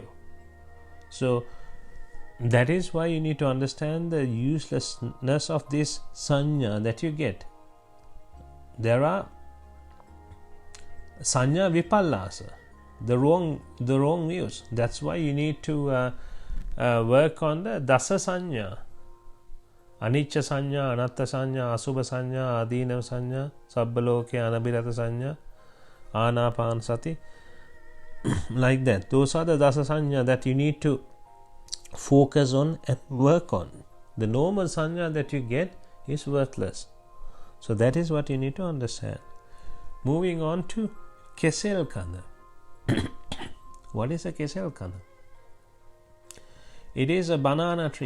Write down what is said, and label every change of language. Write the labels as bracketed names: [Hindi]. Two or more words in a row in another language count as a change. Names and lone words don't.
[English] So that is why you need to understand the uselessness of this sanya that you get. There are [Pali] sanya vipallasa, [English] the wrong views. That's why you need to work on the [Pali] dasa sanya. Anichcha sanya, Anaththa sanya, Asubha sanya, Adinav sanya, Sabbaloke Anabhirata sanya, Anapanasathi. [English] Like that. Those are the [Pali] dasa sanya [English] that you need to focus on and work on. The normal sanya that you get is worthless. So that is what you need to understand. Moving on to [Sinhala] කෙසෙල් කඳ. [English] What is a [Sinhala] කෙසෙල් කඳ? [English] It is a banana tree.